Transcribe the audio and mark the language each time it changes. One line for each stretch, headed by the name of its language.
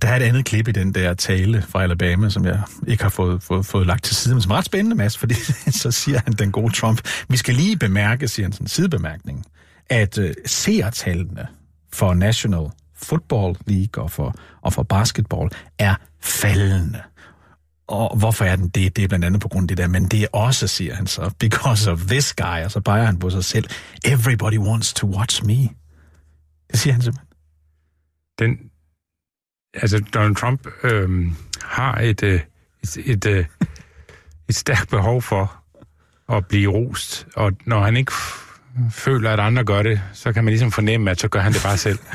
Danish: Der er et andet klip i den der tale fra Alabama, som jeg ikke har fået lagt til side, men som er ret spændende, Mads, fordi så siger han den gode Trump, vi skal lige bemærke, siger han sådan en sidebemærkning, at seertallene for National Football League og for basketball er faldende. Og hvorfor er den det? Det er blandt andet på grund af det der. Men det er også, siger han så,
English: because of this guy.
Danish: Og så peger han på sig selv.
English: Everybody wants to watch me.
Danish: Det siger han simpelthen. Den, altså Donald Trump har et stærkt behov for at blive rost. Og når han ikke føler, at andre gør det, så kan man ligesom fornemme, at så gør han det bare selv.